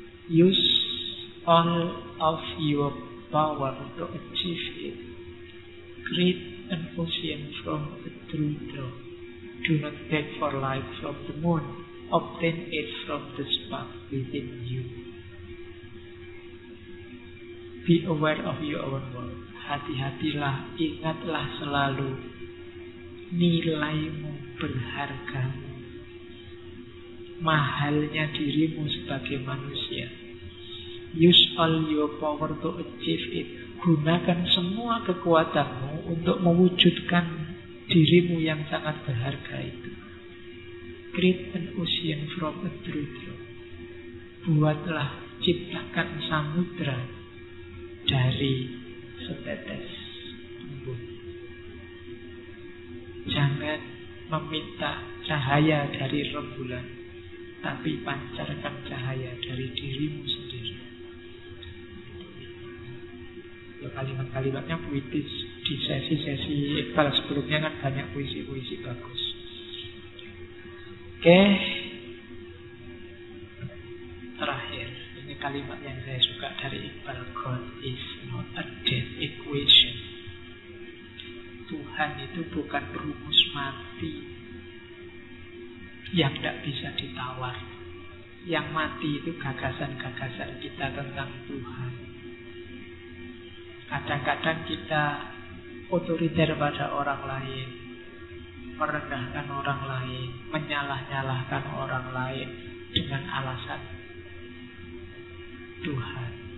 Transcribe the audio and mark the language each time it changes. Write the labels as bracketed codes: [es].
[en] Use all of your power to achieve it. Create an ocean from a true drop. Do not beg for light from the moon. Obtain it from the spark within you. Be aware of your own work. [id] Hati-hatilah, ingatlah selalu nilaimu, berhargamu, mahalnya dirimu sebagai manusia. [en] Use all your power to achieve it. [id] Gunakan semua kekuatanmu untuk mewujudkan dirimu yang sangat berharga itu. [en] Create an ocean from a true drop. [id] Buatlah, ciptakan samudra dari setetes embun. Jangan meminta cahaya dari rembulan, tapi pancarkan cahaya dari dirimu sendiri. Ya, kalimat-kalimatnya puitis. Di sesi-sesi Iqbal sebelumnya kan banyak puisi-puisi bagus. Oke. Terakhir, ini kalimat yang saya suka dari Iqbal. [en] God is not a dead equation. [id] Tuhan itu bukan rumus mati yang tidak bisa ditawar. Yang mati itu gagasan-gagasan kita tentang Tuhan. Kadang-kadang kita otoriter pada orang lain, merendahkan orang lain, menyalah-nyalahkan orang lain dengan alasan Tuhan.